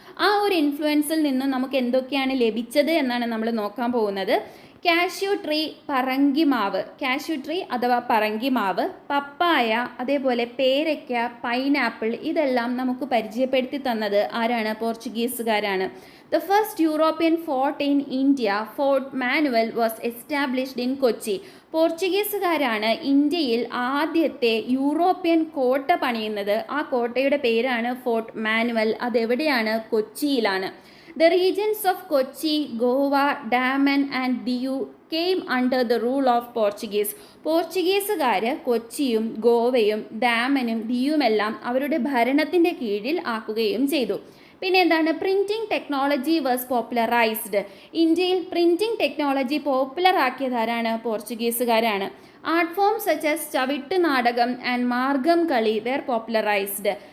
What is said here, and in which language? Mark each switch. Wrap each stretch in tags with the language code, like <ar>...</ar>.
<ml>ആ ഒരു ഇൻഫ്ലുവൻസിൽ നിന്നും നമുക്ക് എന്തൊക്കെയാണ് ലഭിച്ചത് എന്നാണ് നമ്മൾ നോക്കാൻ പോകുന്നത്. കാഷ്യൂ ട്രീ, പറങ്കിമാവ്, കാഷ്യൂ ട്രീ അഥവാ പറങ്കിമാവ്, പപ്പായ, അതേപോലെ പേരയ്ക്ക, പൈനാപ്പിൾ, ഇതെല്ലാം നമുക്ക് പരിചയപ്പെടുത്തി തന്നത് ആരാണ്? പോർച്ചുഗീസുകാരാണ്.</ml> <en>The first European fort in India, Fort Manuel, was established in Kochi.</en> <ml>പോർച്ചുഗീസുകാരാണ് ഇന്ത്യയിൽ ആദ്യത്തെ യൂറോപ്യൻ കോട്ട പണിയുന്നത്. ആ കോട്ടയുടെ പേരാണ് ഫോർട്ട് മാനുവൽ. അതെവിടെയാണ്? കൊച്ചിയിലാണ്.</ml> <en>The regions of Kochi, Goa, Daman and Diu came under the rule of Portuguese.</en> <ml>പോർച്ചുഗീസുകാർ കൊച്ചിയും ഗോവയും ഡാമനും ദിയുമെല്ലാം അവരുടെ ഭരണത്തിൻ്റെ കീഴിൽ ആക്കുകയും ചെയ്തു. പിന്നെ എന്താണ്,</ml> <en>Printing technology was popularised.</en> <ml>ഇന്ത്യയിൽ പ്രിൻറ്റിംഗ് ടെക്നോളജി പോപ്പുലർ ആക്കിയത് ആരാണ്? പോർച്ചുഗീസുകാരാണ്.</ml> <en>Art form such as Chavittu Nadakam and Margam Kali were popularised.</en>